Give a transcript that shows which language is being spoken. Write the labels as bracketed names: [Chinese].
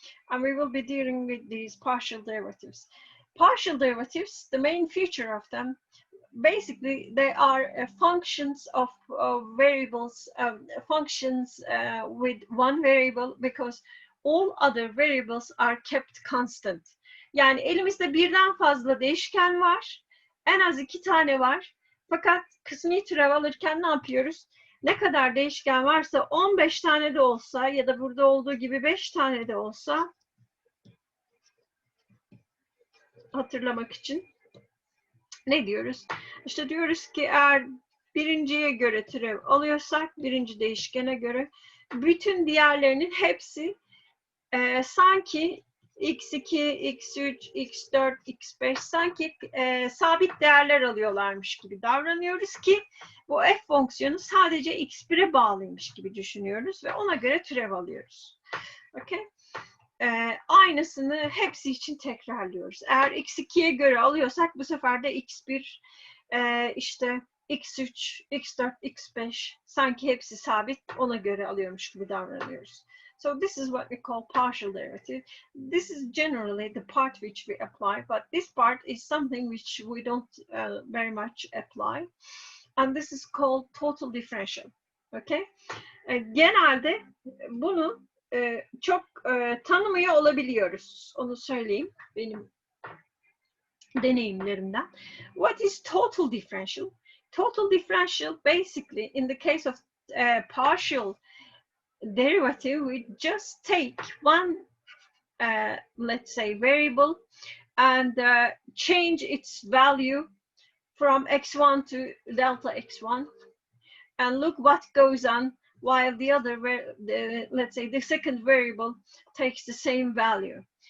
[English] And we will be dealing with these partial derivatives. Partial derivatives, the main feature of them, basically they are functions of variables, functions with one variable, because all other variables are kept constant. [Turkish] Yani elimizde birden fazla değişken var. En az 2 tane var. Fakat kısmi türev alırken ne yapıyoruz? Ne kadar değişken varsa 15 tane de olsa ya da burada olduğu gibi 5 tane de olsa, hatırlamak için ne diyoruz? İşte diyoruz ki eğer birinciye göre türev alıyorsak, birinci değişkene göre bütün diğerlerinin hepsi sanki x2, x3, x4, x5 sanki sabit değerler alıyorlarmış gibi davranıyoruz ki bu f fonksiyonu sadece x1'e bağlıymış gibi düşünüyoruz ve ona göre türev alıyoruz. Okay? aynısını hepsi için tekrarlıyoruz. Eğer x2'ye göre alıyorsak bu sefer de x1, işte x3, x4, x5 sanki hepsi sabit, ona göre alıyormuş gibi davranıyoruz. [English] So this is what we call partial derivative. This is generally the part which we apply, but this part is something which we don't very much apply. And this is called total differential. Okay? [Turkish] Genelde bunu çok tanımıyor olabiliyoruz. Onu söyleyeyim benim deneyimlerimden. [English] What is total differential? Total differential, basically, in the case of partial derivative, we just take one, let's say, variable and change its value from x1 to delta x1, and look what goes on while the other, let's say, the second variable takes the same value.